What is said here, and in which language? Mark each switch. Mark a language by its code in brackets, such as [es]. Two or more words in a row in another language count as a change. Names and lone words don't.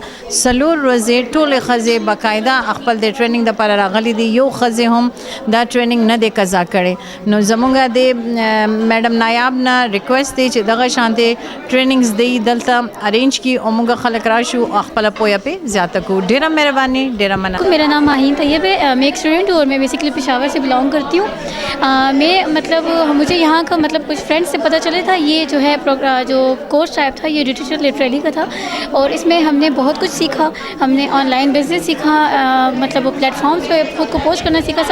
[ps] سلور ورځې ټولې ښځې باقاعده خپل د ټریننګ دپاره راغلي دي, یو ښځې هم دا ټریننګ نه دی قضا کړی. نو زمونږ د میډم نایاب نه ریکویسټ دی چې دغه شانتې ټریننګز دی دلته ارینج کی, او مونږ خلک راشو او خپله پوهه پې زیاته کړو. ډیره مهرباني, ډیره مننه. [ur] میرا نام ماہین طیب ہے, میں ایک اسٹوڈنٹ ہوں اور میں بیسیکلی پشاور سے بلانگ کرتی ہوں. میں مطلب مجھے یہاں کا مطلب کچھ فرینڈ سے پتہ چلا تھا, یہ جو ہے جو کورس ٹائپ تھا یہ [en] digital literacy [ur] کا تھا, اور اس میں ہم نے بہت کچھ سیکھا. ہم نے [en] online business [ur] سیکھا, مطلب پلیٹ فارمس پہ خود کو پوسٹ کرنا سیکھا.